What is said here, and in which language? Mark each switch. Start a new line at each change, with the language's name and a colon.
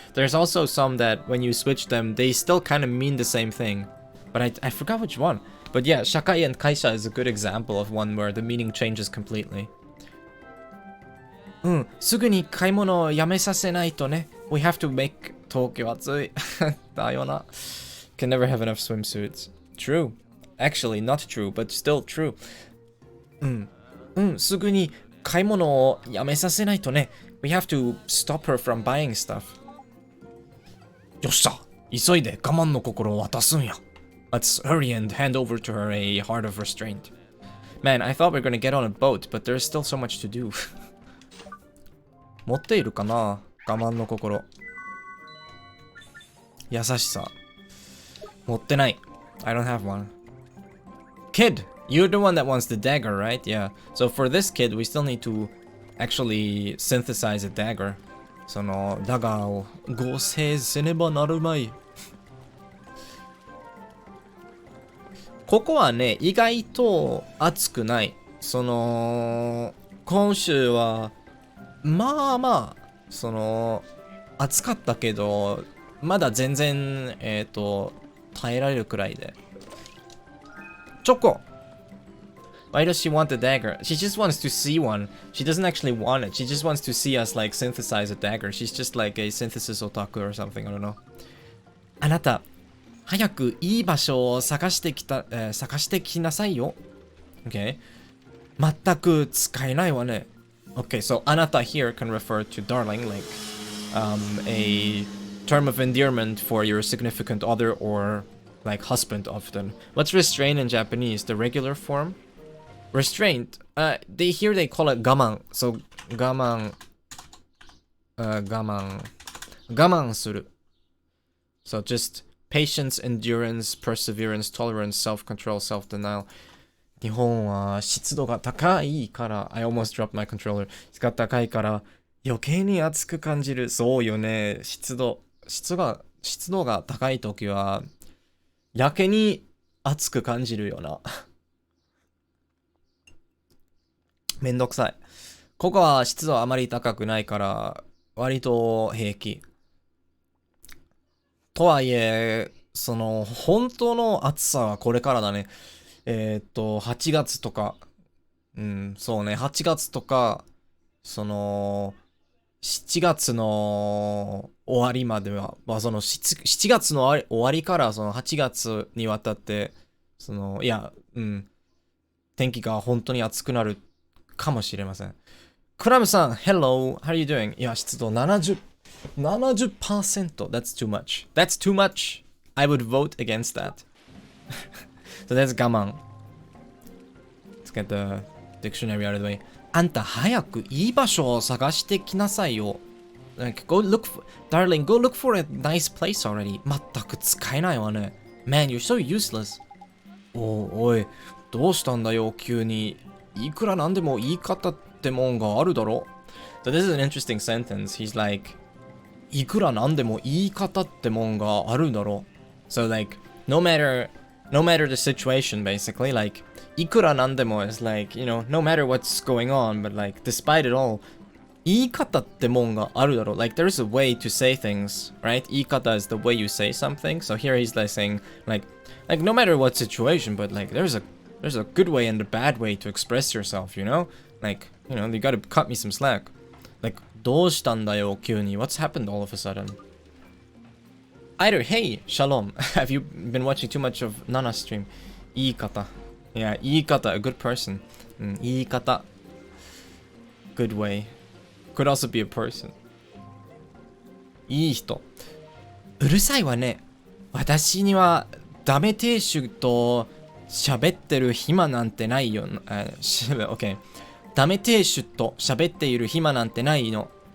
English: There's also some that when you switch them, they still kind of mean the same thing. But I forgot which one. But yeah, 社会 and 会社 is a good example of one where the meaning changes completely.
Japanese: すぐに買い物をやめさせないとね。
English: We have to make Tokyo 暑い。
Japanese: だよな。
English: Can never have enough swimsuits. True. Actually, not true, but still true.
Japanese: すぐに買い物をやめさせないとね。
English: We have to stop her from buying stuff.
Japanese: よっしゃ。急いで我慢の心を渡すんや。
English: Let's hurry and hand over to her a heart of restraint. Man, I thought we were gonna get on a boat, but there's still so much to do.
Japanese: 持っているかな？我慢の心。優しさ。持ってない。
English: I don't have one. Kid, you're the one that wants the dagger, right? Yeah. So for this kid, we still need to actually synthesize a dagger.
Japanese: そのダガーを合成せねばなるまい。ここはね、意外と暑くない。その今週はまあまあその暑かったけど、まだ全然耐えられるくらいで。チョコ。
English: Why does she want the dagger? She just wants to see one. She doesn't actually want it. She just wants to see us like synthesize a dagger. She's just like a synthesis otaku or something. I don't know.
Japanese: あなた、早くいい場所を探してきなさいよ。 Okay. 全く使えないわね。
English: Okay, so あなた here can refer to darling, like a term of endearment for your significant other or like husband often. What's restraint in Japanese? The regular form? Restraint. They call it gaman. So gaman. Gaman suru. So just patience, endurance, perseverance, tolerance, self-control, self-denial.
Japanese: 日本は湿度が高いから、
English: I almost dropped my controller.
Japanese: 湿度が高いから余計に暑く感じる。そうよね。湿度が高いときはやけに暑く感じるよな。めんどくさい。ここは湿度あまり高くないから割と平気。とはいえ、その本当の暑さはこれからだね。 8月とか、そうね、8月とか、その7月の終わりまでは、まあその 7月の終わりからその8月にわたって、その天気が本当に暑くなるかもしれません。クラムさん、Hello, how are you doing? いや、湿度70%. That's too much. That's too much.
English: I would vote against that. So that's 我慢. Let's get the dictionary out of the way.
Japanese: あんた早くいい場所を探してきなさいよ。
English: Like, darling, go look for a nice place already.
Japanese: 全く使えないわね。
English: Man, you're so useless.
Japanese: おい、どうしたんだよ、急に。いくらなんでも言い方ってもんがあるだろ。
English: So this is an interesting sentence. He's like,
Japanese: いくらなんでも言い方ってもんがあるだろ。
English: So like, no matter the situation, basically, like, いくらなんでも is like, you know, no matter what's going on, but like, despite it all,
Japanese: 言い方ってもんがあるだろ。
English: Like, there's a way to say things, right? 言い方 is the way you say something. So here he's like saying, like, no matter what situation, but like, there's a good way and a bad way to express yourself, you know? Like, you know, you gotta cut me some slack.
Japanese: Like, どうしたんだよ、急に.
English: What's happened all of a sudden? Either, hey, shalom. Have you been watching too much of Nana's stream?
Japanese: 言い方.
English: Yeah, 言い方, a good person. 言い方.Good way. Could also be a person.
Japanese: いい人. うるさいわね. 私にはダメ亭主と喋ってる暇なんてないよ。
English: OK。
Japanese: ダメ亭主と喋っている暇なんてないの。